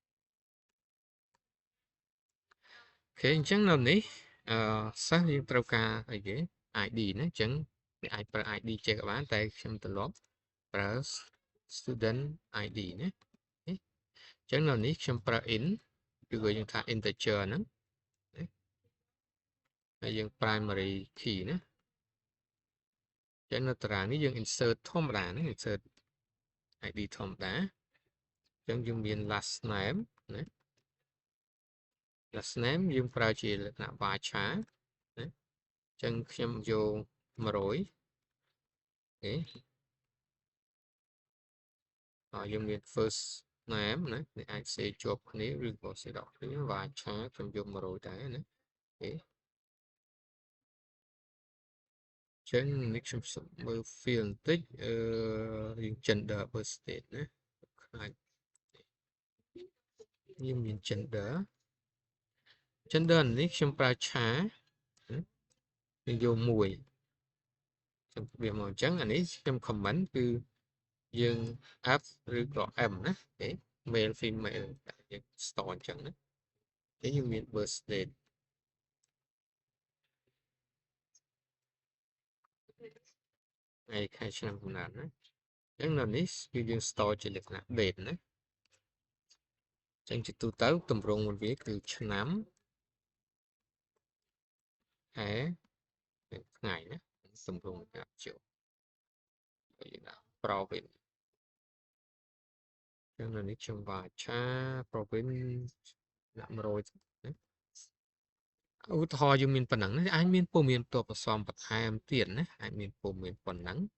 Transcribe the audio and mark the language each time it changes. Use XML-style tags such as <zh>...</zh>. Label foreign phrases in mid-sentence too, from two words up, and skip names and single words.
<km>អូខេអញ្ចឹងនៅនេះសិស្សយើងត្រូវការអីគេ ID ណាអញ្ចឹងវាអាចប្រើ ID ចេះក៏បានតែខ្ញុំត្រឡប់ប្រើ student ID ណាអញ្ចឹងនៅនេះខ្ញុំប្រើ in ឬក៏យើងថា integer ហ្នឹង ហើយយើង</km> <en>primary key</en> <km>ណាអញ្ចឹងនៅតារាងនេះយើង insert ធម្មតាណា insert ID ធម្មតាអញ្ចឹងយើងមាន</km> <en>last name</en> <km>ណា</km> <en>last name</en> <km>យើងប្រើជាលក្ខណៈ varchar ណាអញ្ចឹងខ្ញុំយក100អូខេ យើងមាន</km> <en>first name</en> <km>ណានេះអាចសេជាប់គ្នាឬក៏សេដកគ្នាvàឆាខ្ញុំយក100ដែរណាអូខេ ចឹងនេះខ្ញុំមើល field បន្តិចយើង</km> <en>gender birth state</en> <km>ណាខ្លាចយើងមាន gender នេះខ្ញុំប្រើឆាយើងយកមួយខ្ញុំវាមកអញ្ចឹងអានេះខ្ញុំ comment គឺយើង F ឬក៏ M ណាអូខេ</km> <en>male female</en> <km>យើង store អញ្ចឹងណាគេយើងមាន</km> <en>birth date</en> <km>ថ្ងៃខែឆ្នាំកំណើតណាអញ្ចឹងនៅនេះគឺយើង store ជាលក្ខណៈ date ណាអញ្ចឹងជាទូទៅទម្រង់របស់វាគឺឆ្នាំ ខែថ្ងៃណាទម្រង់កាប់ចូលយើងដាក់ province អញ្ចឹងនៅនេះខ្ញុំវាឆា province ដាក់100ណាឧទាហរណ៍យើងមានប៉ុណ្ណឹងណាអាចមានពុំមានតបផ្សំបន្ថែមទៀតណាអាចមានពុំមានប៉ុណ្ណឹង</km>